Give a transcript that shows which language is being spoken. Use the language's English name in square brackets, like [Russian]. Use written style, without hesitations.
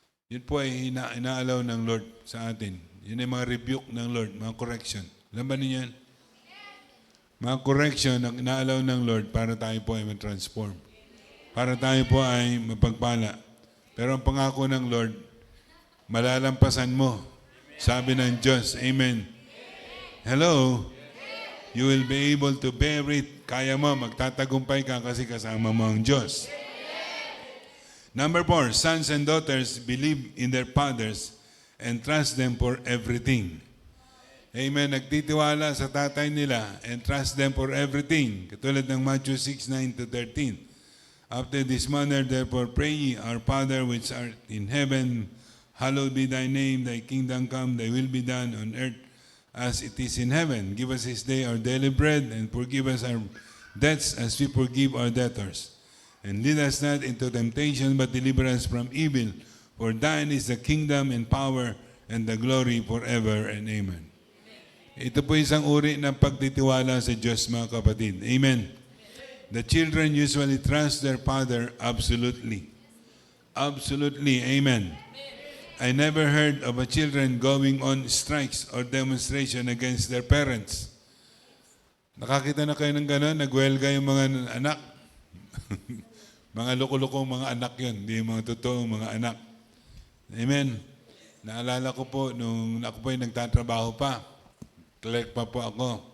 [Filipino] Yun po ay ina-allow ng Lord sa atin. Yun ay mga rebuke ng Lord, mga correction. Alam ba niyo yan? Mga correction ang ina-allow ng Lord para tayo po ay ma-transform. Para tayo po ay mapagpala. Pero ang pangako ng Lord, malalampasan mo. Sabi ng Diyos, Amen. Hello? [English] You will be able to bear it. [Filipino] Kaya mo, magtatagumpay ka kasi kasama mo ang Diyos. [English] Number 4, sons and daughters believe in their fathers and trust them for everything. Amen. [Filipino] Nagtitiwala sa tatay nila [English] and trust them for everything. [Filipino] Katulad ng Matthew 6:9-13. [English] After this manner, therefore, pray ye, Our Father which art in heaven, hallowed be thy name, thy kingdom come, thy will be done on earth as it is in heaven. Give us this day our daily bread, and forgive us our debts as we forgive our debtors. And lead us not into temptation, but deliver us from evil. For thine is the kingdom and power and the glory forever and amen. [Filipino] Ito po isang uri ng pagtitiwala sa Diyos, mga kapatid. Amen. [English] The children usually trust their father absolutely. Absolutely. Amen. I never heard of a children going on strikes or demonstration against their parents. [Filipino] Nakakita na kayo ng gano'n? Nagwelga yung mga anak. Mga loko-lokong mga anak yun. Hindi yung mga totoong mga anak. Amen. Naalala ko po, nung ako po ay nagtatrabaho pa. Clerk pa po ako.